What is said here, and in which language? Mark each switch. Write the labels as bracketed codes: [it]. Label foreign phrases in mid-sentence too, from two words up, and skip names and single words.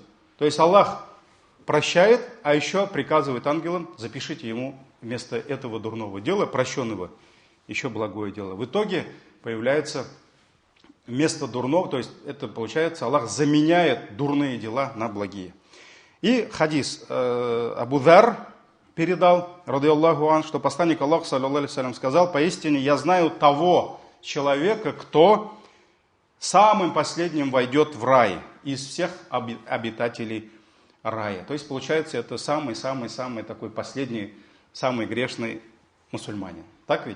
[ru] То есть Аллах прощает, а еще приказывает ангелам, запишите ему вместо этого дурного дела, прощенного, еще благое дело. В итоге появляется вместо дурного, то есть это получается, Аллах заменяет дурные дела на благие. И хадис Абу Зар передал, [ar] رضي الله عن, [ru] что посланник Аллаха, [ar] صلى الله عليه وسلم, [ru] сказал, поистине я знаю того человека, кто самым последним войдет в рай из всех обитателей рая. То есть, получается, это самый-самый-самый такой последний, самый грешный мусульманин. Так ведь?